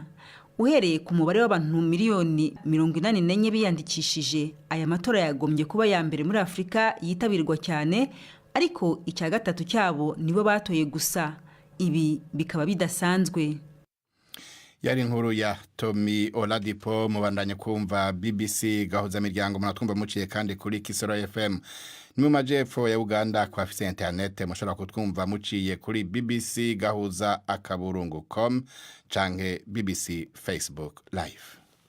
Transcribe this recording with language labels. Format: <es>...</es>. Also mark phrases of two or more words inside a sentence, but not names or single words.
<rw>Uhereye ku mubare w'abantu miliyoni 84 biyandikishije, aya matora yagombye kuba ya mbere muri Afrika yitabirwa cyane, ariko icya gatatu cyabo nibo batoye gusa. Ibi bikaba bidasanzwe. Yari inkuru ya Tommy Oladipo.</rw> <rn>Mubandanye kumva BBC Gahuza miryango munatwumva muciye kandi kuri Kisoro FM. Ni mu majepfo ya Uganda kwa afise internet mushobora kutwumva muciye kuri BBC Gahuza akaburungu.com canke BBC Facebook Live.</rn>